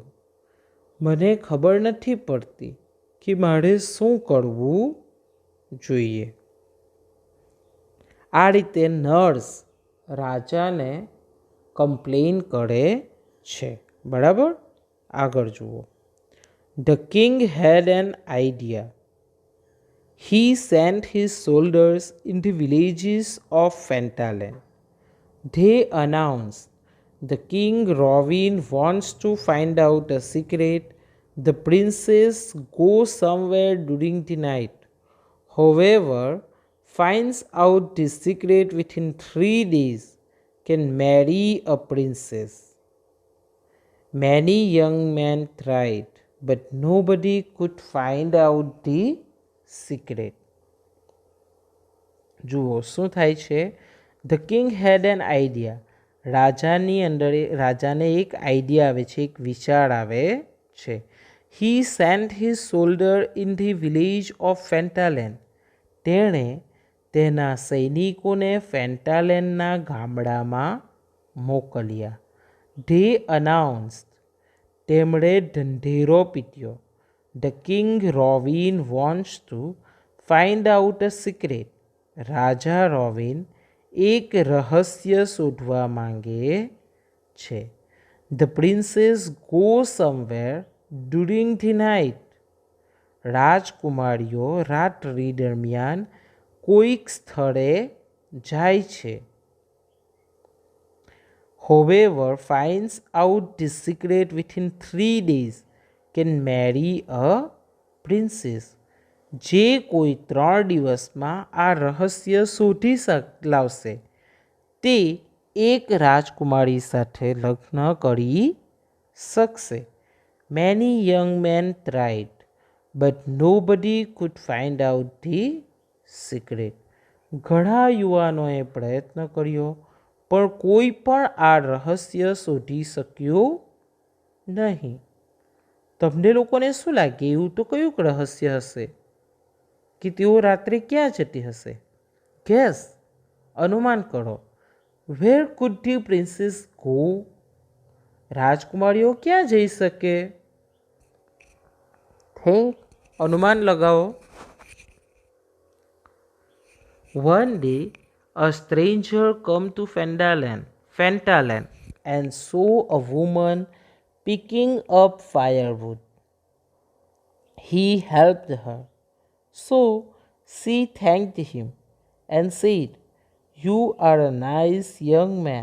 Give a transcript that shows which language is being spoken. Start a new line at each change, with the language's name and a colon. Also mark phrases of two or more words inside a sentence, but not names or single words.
Gujarati: મને ખબર નથી પડતી કે મારે શું કરવું જોઈએ. આ રીતે નર્સ રાજાને કમ્પ્લેન કરે છે. બરાબર. આગળ જુઓ.
English: The king had an idea. He sent his soldiers in the villages of Fentaland. They announced, the king Robin wants to find out a secret. The princess goes somewhere during the night. Whoever finds out the secret within 3 days can marry a princess. Many young men tried, but nobody could find out the સિક્રેટ.
Gujarati: જુઓ શું થાય છે?
English: The king had an idea.
Gujarati: રાજાને એક આઈડિયા આવે છે, એક વિચાર આવે છે.
English: He sent his soldier in the village of Fentaland.
Gujarati: તેણે તેના સૈનિકોને ફેન્ટાલેન્ડના ગામડામાં મોકલ્યા.
English: They announced.
Gujarati: તેમણે ઢંઢેરો પીટ્યો.
English: The king Robin wants to find out a secret.
Gujarati: રાજા રોવિન એક રહસ્ય શોધવા માંગે છે.
English: The princess goes somewhere during the night.
Gujarati: રાજકુમારીઓ રાત્રિ દરમિયાન કોઈક સ્થળે જાય છે.
English: Whoever finds out the secret within 3 days can marry a princess.
Gujarati: જે કોઈ 3 દિવસમાં આ રહસ્ય શોધી લાવશે તે એક રાજકુમારી સાથે લગ્ન કરી શકશે.
English: Many young men tried, but nobody could find out the secret.
Gujarati: ઘણા યુવાનોએ પ્રયત્ન કર્યો પણ કોઈ પણ આ રહસ્ય શોધી શક્યું નહીં. તમને લોકોને શું લાગે, એવું તો કયું રહસ્ય હશે કે તેઓ રાત્રે ક્યાં જતી હશે?
English: ગેસ,
Gujarati: અનુમાન કરો.
English: Where could the princess go?
Gujarati: રાજકુમારીઓ ક્યાં જઈ શકે? થિંક, અનુમાન લગાવો.
English: One day, a stranger came to Fentaland and saw a woman picking up firewood. He helped her. So she thanked him and said, "You are a nice young man.